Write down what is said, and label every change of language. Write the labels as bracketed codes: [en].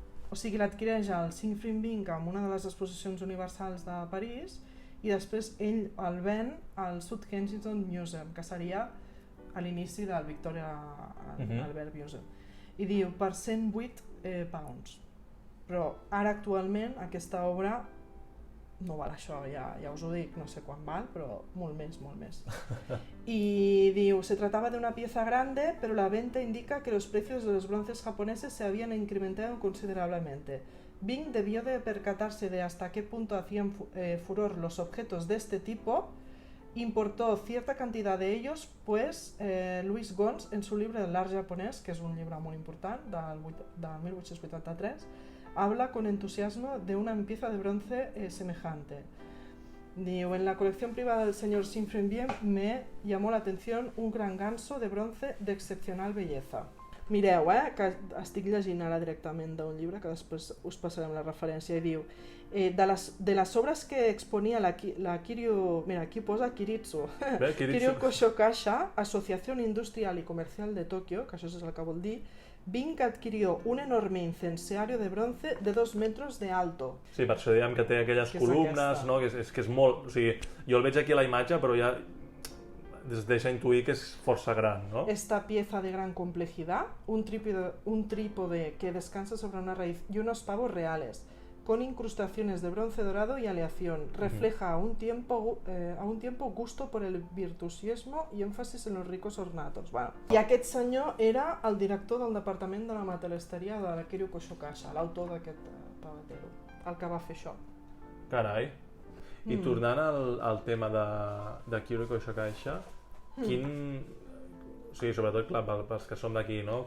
[ca] O sigui, l'adquireix el Xing amb una de les exposicions universals de París i després ell el ven al South Kensington Museum, que seria a l'inici del Victoria Albert Museum. I diu per 108 pounds. Però ara actualment aquesta obra no val això, ja us ho dic, no sé quan val, però molt més. [es] Y digo, se trataba de una pieza grande, pero la venta indica que los precios de los bronces japoneses se habían incrementado considerablemente. Bing debió de percatarse de hasta qué punto hacían furor los objetos de este tipo. Importó cierta cantidad de ellos, pues Louis Gons, en su libro El art japonés, que es un libro muy importante, de 1883, habla con entusiasmo de una pieza de bronce semejante. Digo, en la colección privada del señor Sinfrenbien me llamó la atención un gran ganso de bronce de excepcional belleza. [ca] Mireu, que estic llegint ara directament d'un llibre que després us passarem la referència i diu de les obres que exponia la Kiryu... Mira, aquí posa Kiritsu. [es] Kiryu Koshokasha, Asociación Industrial y Comercial de Tokio, [ca] que això és el que vol dir, [es] Bing adquirió un enorme incensario de bronce de 2 metros de alto. [ca] Sí, per això diem que té aquelles columnes, no? Que és és molt... O sigui, jo el veig aquí a la imatge, però ja es deixa intuir que és força gran, no? [es] Esta pieza de gran complejidad, un trípode que descansa sobre una raíz y unos pavos reales, con incrustaciones de bronce dorado y aleación, refleja a un tiempo gusto por el virtuosismo y énfasis en los ricos ornatos. [ca] Bueno, i aquest senyor era el director del departament de la metal·listeria de la Kiryu Koshokasha, l'autor d'aquest pavatero, el que va fer això. Carai. I tornant al tema de Kiryu Koshokasha, o sigui, sobretot, clar, pels que som d'aquí, no?